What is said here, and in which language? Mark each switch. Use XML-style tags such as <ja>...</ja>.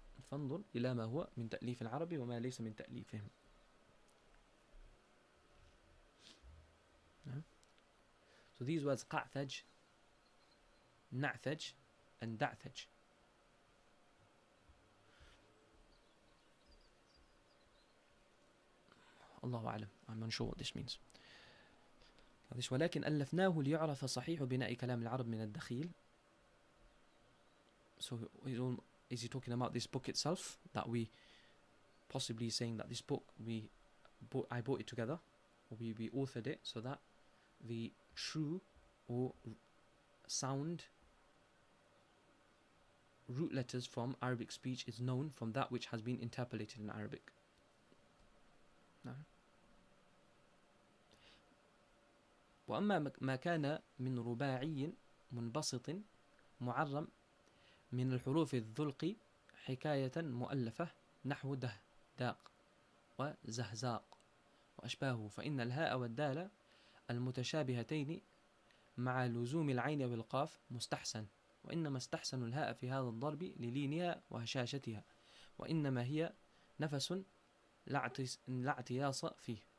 <ar>فانظر إلى ما هو من تأليف العرب وما ليس من تأليفهم.</ar> <en>So these words قعثج, نعثج, and دعثج.</en> <ar>الله أعلم.</ar> <en>I'm unsure what this means.</en> <ar>ولكن ألفناه ليعرف صحيح بناء كلام العرب من الدخيل.</ar> <en>So is he talking about this book itself, that we possibly saying that this book I brought it together, or we authored it so that the true or sound root letters from Arabic speech is known from that which has been interpolated in Arabic. No.</en> <ar>وأما ما كان من رباعي منبسط معرم من الحروف الذلق حكاية مؤلفة نحو ده داق وزهزاق وأشباهه، فإن الهاء والدال المتشابهتين مع لزوم العين والقاف مستحسن، وإنما استحسن الهاء في هذا الضرب للينها وهشاشتها، وإنما هي نفس لا اعتياص فيه.</ar>